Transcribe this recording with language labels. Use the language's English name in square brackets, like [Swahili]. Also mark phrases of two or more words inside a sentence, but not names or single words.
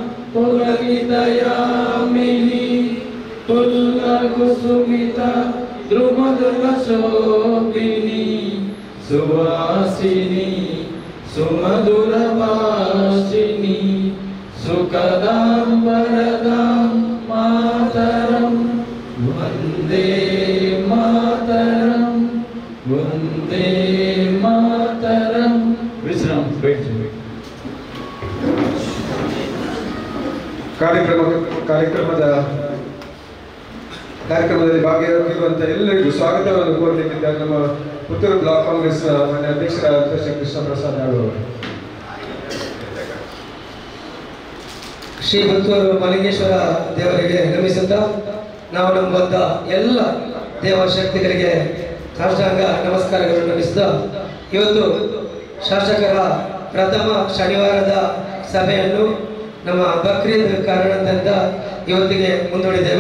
[Sanskrit] पुलकितयामिनी पुल्लकुसुमिता द्रुमदलशोभिनी सुवासिनी सुमधुरभाषिनी सुखदां वरदां मातरं वन्दे मातरं वन्दे मातरं। विश्राम [Kannada] ಕಾರ್ಯಕ್ರಮದಲ್ಲಿ ಭಾಗಿಯಾಗಿರುವಂತಹ ಎಲ್ಲರಿಗೂ ಸ್ವಾಗತವನ್ನು ಕೋರಲಿಕ್ಕಿದ್ದಾರೆ ನಮ್ಮ ಪುತ್ತೂರು ಬ್ಲಾಕ್ ಕಾಂಗ್ರೆಸ್ನ ಮಾನ್ಯ ಅಧ್ಯಕ್ಷರಾದ ಕೃಷ್ಣ ಪ್ರಸಾದ್ ಅವರು. ಶ್ರೀ ಪುತ್ತೂರು ಮಲಿಂಗೇಶ್ವರ ದೇವರಿಗೆ ನಮಿಸುತ್ತಾ ನಾವು ನಮ್ಮ ಬಂದ ಎಲ್ಲ ದೇವಶಕ್ತಿಗಳಿಗೆ ಸಾಷ್ಟಾಂಗ ನಮಸ್ಕಾರಗಳನ್ನು ನಮಿಸುತ್ತಾ ಇವತ್ತು ಶಾಸಕರ ಪ್ರಥಮ ಶನಿವಾರದ ಸಭೆಯನ್ನು ನಮ್ಮ ಬಕ್ರೀದ್ ಕಾರಣದಿಂದ ಇವತ್ತಿಗೆ ಮುಂದೂಡಿದ್ದೇವೆ.